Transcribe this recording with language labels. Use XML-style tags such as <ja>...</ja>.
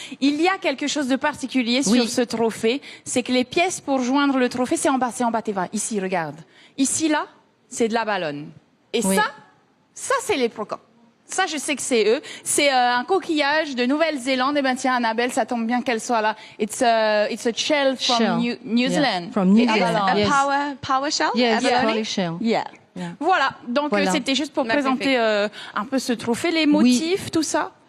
<fr>Il y a quelque chose de particulier sur ce trophée. C'est que les pièces pour joindre le trophée, c'est en bas, Teva. Ici, regarde. Ici, là, c'est de la ballonne. Et ça, c'est les Procop. Ça, je sais que c'est eux. C'est un coquillage de Nouvelle-Zélande. Et ben tiens, Annabelle, ça tombe bien qu'elle soit là.</fr> <en>It's a shell from New Zealand. Yeah. From New Zealand. A power shell? Yes, power shell.</en> <fr>Yeah. Voilà. Donc c'était juste pour présenter un peu ce trophée, les motifs, tout ça.</fr>